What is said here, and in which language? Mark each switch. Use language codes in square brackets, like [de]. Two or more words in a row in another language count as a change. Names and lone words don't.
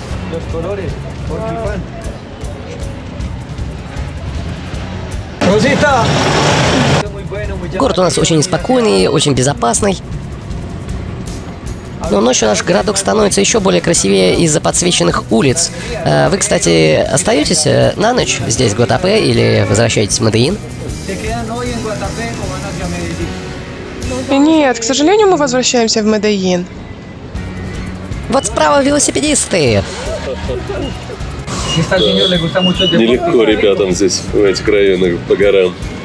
[ru] Rosita. Город у нас очень спокойный, очень безопасный. Но ночью наш городок становится еще более красивее из-за подсвеченных улиц. Вы, кстати, остаетесь на ночь здесь, в Гуатапе, или возвращаетесь в Медельин? [es] ¿Se quedan hoy en Guatapé o van hacia Medellín? [ru] Нет, к сожалению, мы возвращаемся в Медельин. Вот справа велосипедисты. [es] Esta al señor le gusta mucho el deporte. [ru] Нелегко ребятам здесь, в этих районах, по горам.